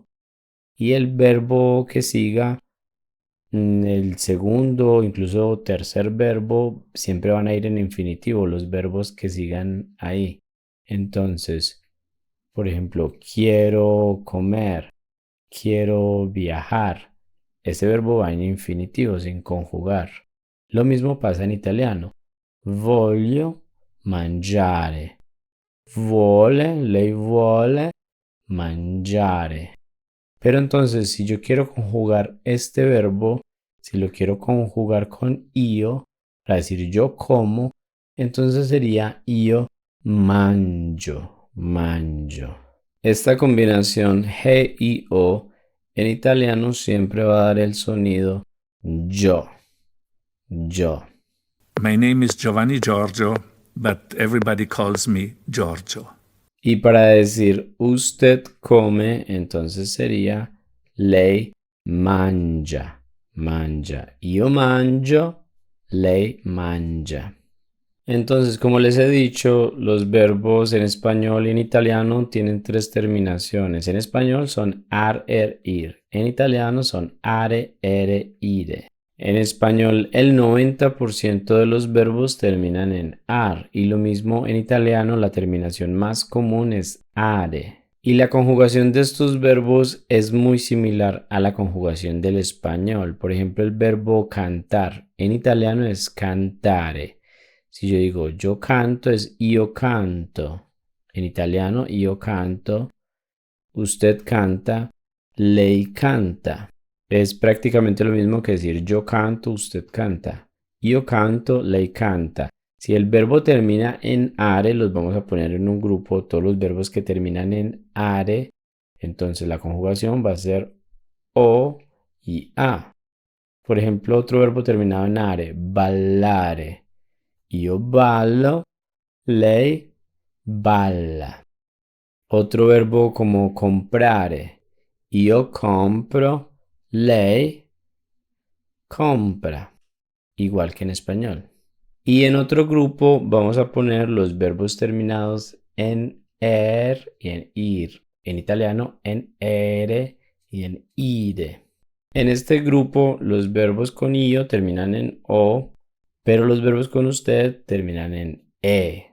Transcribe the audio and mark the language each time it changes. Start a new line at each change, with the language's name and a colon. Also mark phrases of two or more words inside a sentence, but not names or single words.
Spanish: Y el verbo que siga, el segundo, incluso tercer verbo, siempre van a ir en infinitivo, los verbos que sigan ahí. Entonces, por ejemplo, quiero comer, quiero viajar. Ese verbo va en infinitivo, sin conjugar. Lo mismo pasa en italiano.
Italian: Voglio mangiare. Lei vuole mangiare.
Spanish: Pero entonces, si yo quiero conjugar este verbo, si lo quiero conjugar con io, para decir yo como, entonces sería
Italian: io mangio, mangio.
Spanish: Esta combinación G y O en italiano siempre va a dar el sonido yo, yo.
English: My name is Giovanni Giorgio, but everybody calls me Giorgio.
Spanish: Y para decir usted come, entonces sería
Italian: lei mangia, mangia. Io mangio, lei mangia.
Spanish: Entonces, como les he dicho, los verbos en español y en italiano tienen tres terminaciones. En español son ar, er, ir. En italiano son are, ere, ire. En español, el 90% de los verbos terminan en ar y lo mismo en italiano, la terminación más común es are. Y la conjugación de estos verbos es muy similar a la conjugación del español. Por ejemplo, el verbo cantar en italiano es cantare. Si yo digo yo canto es
Italian: io canto.
Spanish: En italiano
Italian: io canto,
Spanish: usted canta,
Italian: lei canta.
Spanish: Es prácticamente lo mismo que decir yo canto, usted canta.
Italian: Io canto, lei canta.
Spanish: Si el verbo termina en are, los vamos a poner en un grupo, todos los verbos que terminan en are, entonces la conjugación va a ser o y a. Por ejemplo, otro verbo terminado en are, ballare.
Italian: Io ballo, lei balla. Otro verbo como comprare. Io compro, lei compra,
Spanish: igual que en español. Y en otro grupo vamos a poner los verbos terminados en y en ir. En italiano en ere y en ire. En este grupo los verbos con io terminan en o, pero los verbos con usted terminan en e.